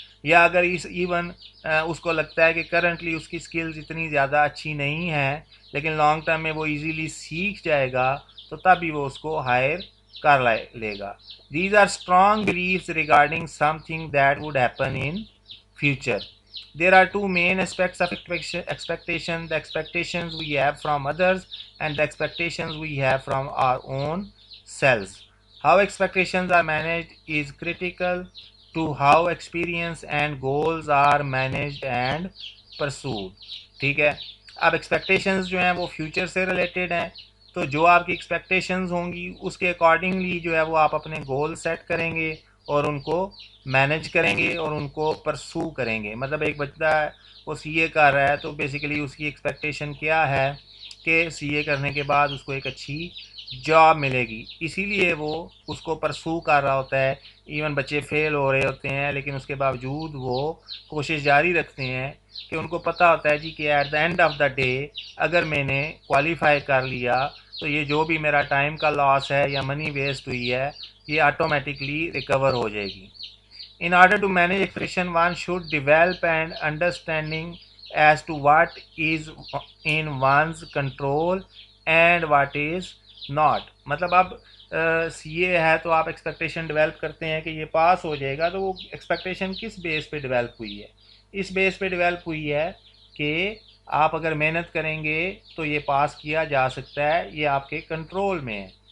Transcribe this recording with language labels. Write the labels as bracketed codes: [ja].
[ur] یا اگر ایون اس کو لگتا ہے کہ کرنٹلی اس کی سکلز اتنی زیادہ اچھی نہیں ہیں لیکن لانگ ٹرم میں وہ ایزیلی سیکھ جائے گا تو تب ہی وہ اس کو ہائر کر لے گا. [en] These are strong beliefs regarding something that would happen in future. There are two main aspects of expectation: the expectations we have from others and the expectations we have from our own selves. How expectations are managed is critical to how experience and goals are managed and pursued. [ur] ٹھیک ہے، اب expectations جو ہیں وہ future سے related ہیں، تو جو آپ کی ایکسپیکٹیشنز ہوں گی اس کے اکارڈنگلی جو ہے وہ آپ اپنے گول سیٹ کریں گے اور ان کو مینج کریں گے اور ان کو پرسو کریں گے. مطلب ایک بچہ وہ سی اے کر رہا ہے تو بیسیکلی اس کی ایکسپیکٹیشن کیا ہے کہ سی اے کرنے کے بعد اس کو ایک اچھی جاب ملے گی، اسی لیے وہ اس کو پرسو کر رہا ہوتا ہے. ایون بچے فیل ہو رہے ہوتے ہیں لیکن اس کے باوجود وہ کوشش جاری رکھتے ہیں کہ ان کو پتہ ہوتا ہے جی کہ at the and of the day اگر میں نے کوالیفائی کر لیا تو یہ جو بھی میرا ٹائم کا لاس ہے یا منی ویسٹ ہوئی ہے یہ آٹومیٹکلی ریکور ہو جائے گی. [en] In order to manage expectation, one should develop an understanding as to what is in one's control and what is not. [ur] مطلب اب سی اے ہے تو آپ ایکسپیکٹیشن ڈیولپ کرتے ہیں کہ یہ پاس ہو جائے گا، تو وہ ایکسپیکٹیشن کس بیس پہ ڈیولپ ہوئی ہے؟ اس بیس پہ ڈیولپ ہوئی ہے کہ آپ اگر محنت کریں گے تو یہ پاس کیا جا سکتا ہے، یہ آپ کے کنٹرول میں ہے.